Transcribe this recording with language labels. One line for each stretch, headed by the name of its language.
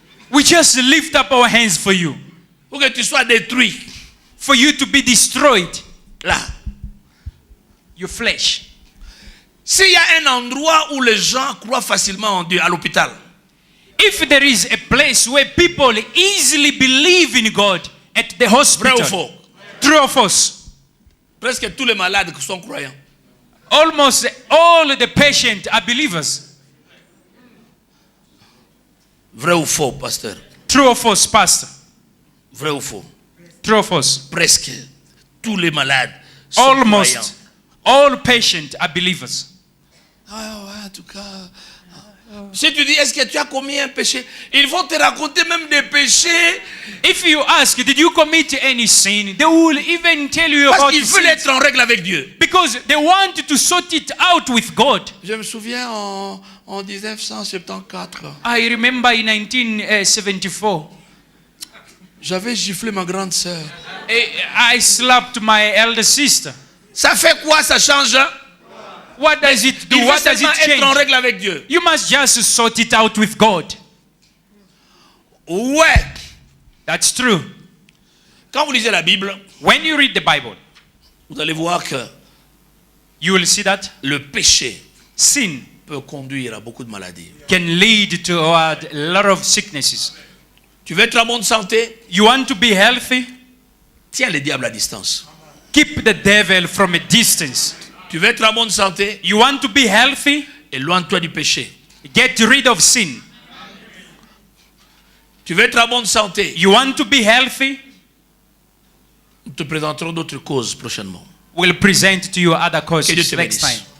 English: We just lift up our hands for you.
French: Pour que tu sois détruit.
English: For you to be destroyed.
French: Là.
English: Your flesh.
French: S'il y a un endroit où les gens croient facilement en Dieu, à l'hôpital.
English: If there is a place where people easily believe in God, at the hospital.
French: Vrai ou faux?
English: True or false?
French: Presque tous les malades sont croyants.
English: Almost all the patients are believers.
French: Vrai ou faux, pasteur?
English: True or false, pastor?
French: Vrai ou faux?
English: True or false?
French: Presque tous les malades sont
English: almost
French: croyants.
English: All patients are believers.
French: Ah ouais, en tout cas. Si tu dis, est-ce que tu as commis un péché? Ils vont te raconter même des péchés.
English: If you ask, did you commit any sin? They will even tell you
French: Parce
English: about
French: qu'ils veulent être en règle avec Dieu.
English: Because they want to sort it out with God.
French: Je me souviens en 1974.
English: I remember in 1974.
French: J'avais giflé ma grande sœur.
English: I slapped my elder sister.
French: Ça fait quoi? Ça change?
English: What does it do?
French: Il
English: What
French: faut
English: does it
French: seulement être en
English: change?
French: règle avec Dieu.
English: You must just sort it out with God.
French: Ouais.
English: That's true.
French: Quand vous lisez la Bible,
English: when you read the Bible,
French: vous allez voir que
English: you will see that
French: le péché,
English: sin,
French: peut conduire à beaucoup de maladies.
English: Can lead to a lot of sicknesses.
French: Tu veux être en bonne santé?
English: You want to be healthy?
French: Tiens le diable à distance.
English: Keep the devil from a distance.
French: Tu veux être en bonne santé?
English: You want to be healthy?
French: Éloigne-toi du péché.
English: Get rid of sin.
French: Tu veux être en bonne santé?
English: You want to be healthy?
French: Nous te présenterons d'autres causes prochainement.
English: We'll present to you other causes next time.